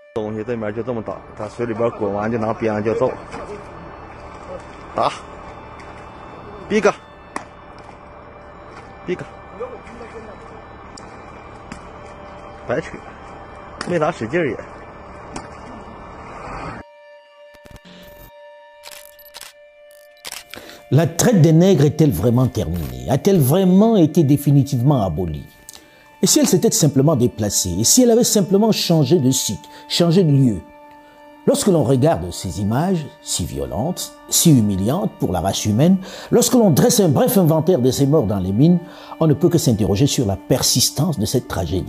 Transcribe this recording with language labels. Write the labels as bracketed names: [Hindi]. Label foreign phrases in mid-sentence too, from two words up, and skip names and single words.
[Chinese] 东西，这面就这么打，它水里边滚完就拿鞭子就揍，打，逼个，逼个，白扯，没咋使劲也。 [French] La traite des nègres est-elle vraiment terminée? A-t-elle vraiment été définitivement abolie? Et si elle s'était simplement déplacée? Et si elle avait simplement changé de site, changé de lieu? Lorsque l'on regarde ces images si violentes, si humiliantes pour la race humaine, lorsque l'on dresse un bref inventaire de ces morts dans les mines, on ne peut que s'interroger sur la persistance de cette tragédie.